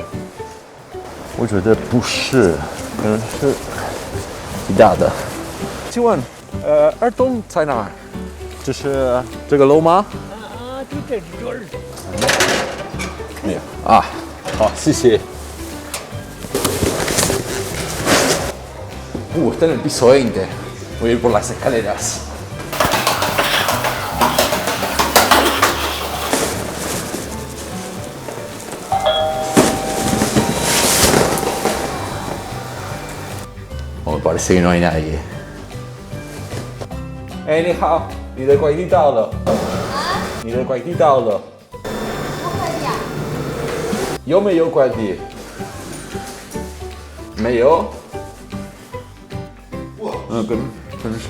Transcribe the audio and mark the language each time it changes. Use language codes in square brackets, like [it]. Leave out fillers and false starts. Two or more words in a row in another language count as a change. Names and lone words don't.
[zh] 我觉得不是，可能是其他的。请问，儿童在哪儿？这是这个楼吗？就在这儿。没有啊，好，谢谢。 [es] Está en el piso 20. Voy a ir por las escaleras. Parece que no hay nadie. [zh] 你好，你的快递到了。你的快递到了。什么快递啊？有没有快递？没有。跟上。